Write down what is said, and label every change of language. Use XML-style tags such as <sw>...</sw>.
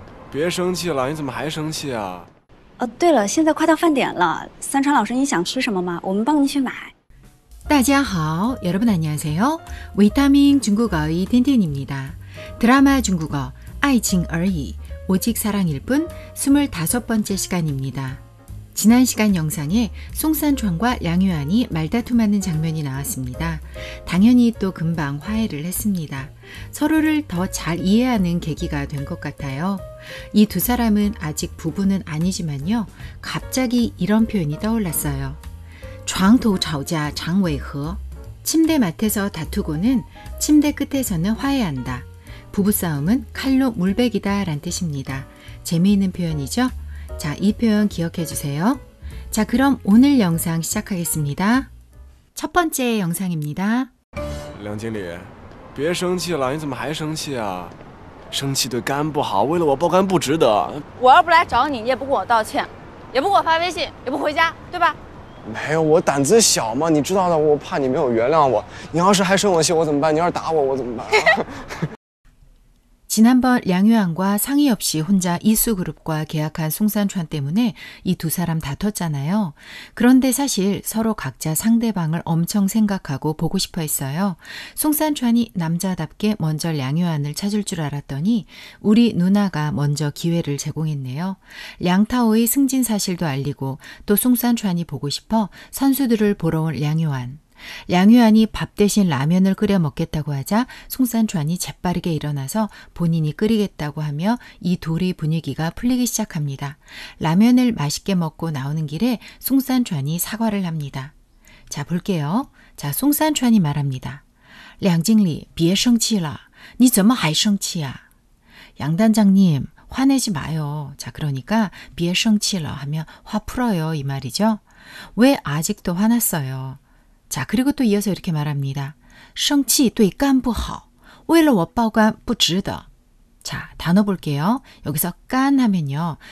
<zh>别生气了，你怎么还生气啊？对了，现在快到饭点了，三川老师，你想吃什么吗？我们帮你去买。大家好,</zh> <ko>여러분 안녕하세요. 위타민 중국어의 틴틴입니다. 드라마 중국어</ko> <zh>爱情而已,</zh> <ko>오직 사랑일 뿐 25번째 시간입니다. 지난 시간 영상에 송산천과 량유안이 말다툼하는 장면이 나왔습니다. 당연히 또 금방 화해를 했습니다. 서로를 더 잘 이해하는 계기가 된 것 같아요. 이 두 사람은 아직 부부는 아니지만요. 갑자기 이런 표현이 떠올랐어요.</ko> <zh>床头吵架常为和.</zh> <ko>침대 맡에서 다투고는 침대 끝에서는 화해한다. 부부싸움은 칼로 물베기다 란 뜻입니다. 재미있는 표현이죠? 자, 이 표현 기억해 주세요. 자, 그럼 오늘 영상 시작하겠습니다. 첫 번째 영상입니다.</ko> <zh>梁经理，别生气了，你怎么还生气啊？生气对肝不好，为了我爆肝不值得。我要不来找你，你也不跟我道歉，也不给我发微信，也不回家，对吧？没有，我胆子小嘛，你知道的，我怕你没有原谅我。你要是还生我气，我怎么办？你要是打我，我怎么办？</zh> <ko>지난번 량유안과 상의 없이 혼자 이수그룹과 계약한 송산천 때문에 이 두 사람 다퉜잖아요. 그런데 사실 서로 각자 상대방을 엄청 생각하고 보고 싶어 했어요. 송산천이 남자답게 먼저 량유안을 찾을 줄 알았더니 우리 누나가 먼저 기회를 제공했네요. 량타오의 승진 사실도 알리고 또 송산천이 보고 싶어 선수들을 보러 온 량유안. 량유안이 밥 대신 라면을 끓여 먹겠다고 하자 송산천이 재빠르게 일어나서 본인이 끓이겠다고 하며 이 둘의 분위기가 풀리기 시작합니다. 라면을 맛있게 먹고 나오는 길에 송산천이 사과를 합니다. 자, 볼게요. 자, 송산천이 말합니다.</ko> <zh>梁经理,别生气了,你怎么还生气啊?</zh> <ko>양 단장님, 화내지 마요. 자, 그러니까</ko> <zh>别生气了</zh> <ko>하면 화 풀어요 이 말이죠. 왜 아직도 화났어요? 자, 그리고 또 이어서 이렇게 말합니다.</ko> <zh>生气对肝不好,为了我爆肝不值得.</zh> <ko>자, 단어 볼게요. 여기서 간 하면요.</ko>